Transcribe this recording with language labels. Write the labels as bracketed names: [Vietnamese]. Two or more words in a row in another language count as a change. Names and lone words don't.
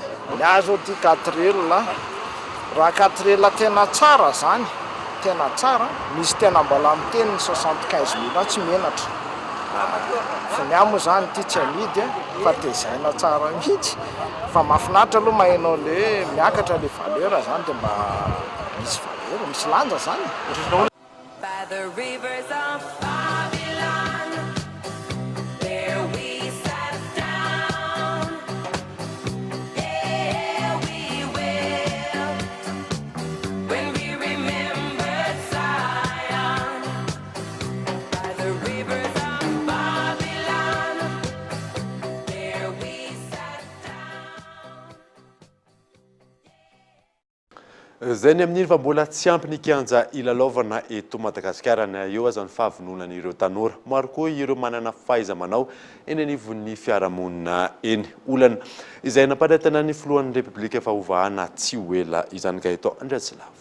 [Malagasy] Ny azo ty 4L raha 4L tena tsara zany tena tsara misy tena mbola miteny 75 000 tsy menatra fa ny amo zany ty tsy amidy fa tezaina tsara mihitsy fa mahafinaritra aloha mahainao le miakatra le valeur zany dia mba misy valeur misy lanja zany. [English] By the rivers of Babylon, there we sat down. There we wailed when we remembered Zion. By the rivers of Babylon, there we sat [Malagasy] zay ny amin'iny fa mbola tsy ampy ny kianja ilalaovana eto Madagasikara na eo aza ny fahavononan'ireo tanora maro koa ireo manana fahaiza-manao eny anivon'ny fiarahamonina eny. Olana izay namparitana ny filohan'ny Repoblika fahovahana tsy ho ela izany ka eto Andratsilavo.